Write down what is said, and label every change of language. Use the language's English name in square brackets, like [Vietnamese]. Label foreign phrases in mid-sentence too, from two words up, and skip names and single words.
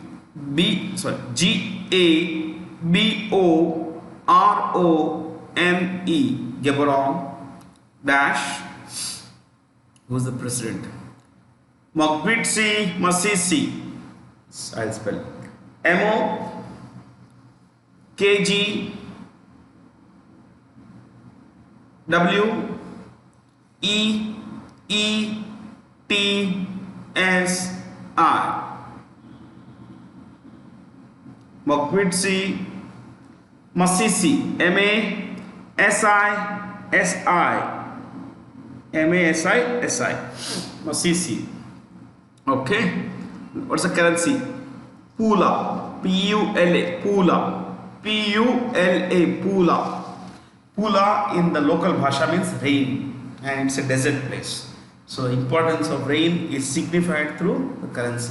[English] Gaborone. Gaborone. Dash. Who's the president? Mokgweetsi Masisi. I'll spell. MOKGWEETSI. Mokgweetsi Masisi. MASISI. Masisi. Okay. What's the currency? Pula. PULA. Pula. PULA. Pula. Pula in the local bhasha means rain, and it's a desert place. So the importance of rain is signified through the currency.